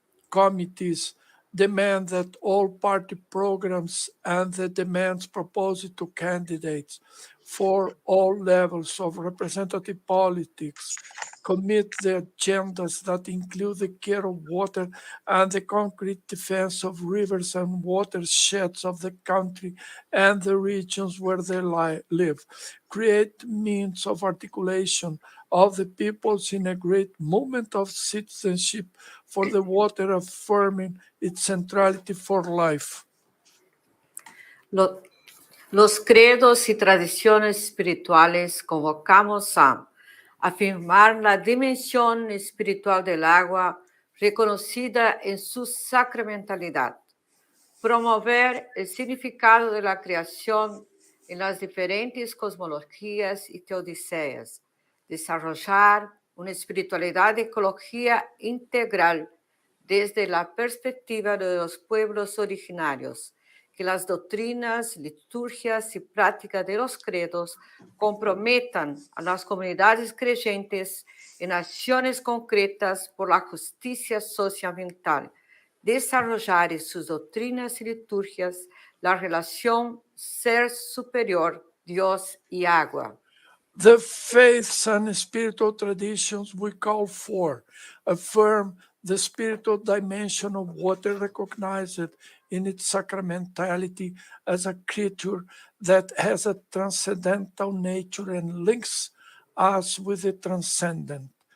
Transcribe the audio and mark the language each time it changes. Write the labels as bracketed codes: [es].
[en] committees, demand that all party programs and the demands proposed to candidates for all levels of representative politics commit the agendas that include the care of water and the concrete defense of rivers and watersheds of the country and the regions where they live, create means of articulation of the peoples in a great movement of citizenship for the water, affirming its centrality for life. [es] Los credos y tradiciones espirituales convocamos a afirmar la dimensión espiritual del agua reconocida en su sacramentalidad, promover el significado de la creación en las diferentes cosmologías y teodiceas, desarrollar una espiritualidad de ecología integral desde la perspectiva de los pueblos originarios, que las doctrinas, liturgias y prácticas de los credos comprometan a las comunidades creyentes en acciones concretas por la justicia socioambiental, desarrollar en sus doctrinas y liturgias la relación ser superior, Dios y agua. [en] The faiths and spiritual traditions we call for affirm the spiritual dimension of water, recognized in its sacramentality as a creature that has a transcendental nature and links us with the transcendent,